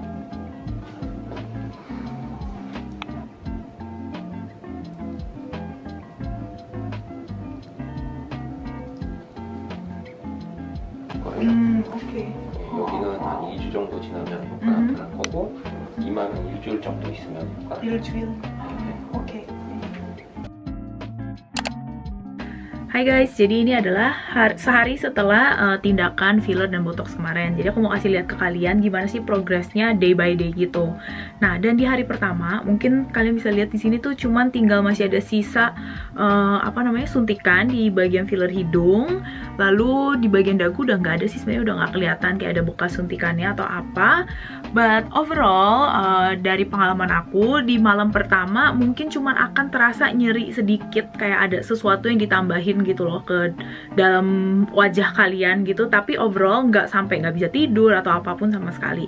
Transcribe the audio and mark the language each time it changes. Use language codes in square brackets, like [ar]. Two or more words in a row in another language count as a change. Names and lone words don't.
[ko] 오케이. 여기는 한 2주 정도 지나면 효과가 날 거고 이마는 일주일 정도 있으면 효과가 일주일. [id] Oke. Hai guys, jadi ini adalah sehari setelah tindakan filler dan botox kemarin. Jadi aku mau kasih lihat ke kalian gimana sih progresnya [en] day by day [id] gitu. Nah, dan di hari pertama, mungkin kalian bisa lihat di sini tuh cuman tinggal masih ada sisa suntikan di bagian filler hidung. Lalu di bagian dagu udah nggak ada sih, sebenarnya udah nggak kelihatan kayak ada bekas suntikannya atau apa. [en] But overall, [id] dari pengalaman aku di malam pertama mungkin cuman akan terasa nyeri sedikit, kayak ada sesuatu yang ditambahin gitu loh ke dalam wajah kalian gitu, tapi overall nggak sampai nggak bisa tidur atau apapun sama sekali.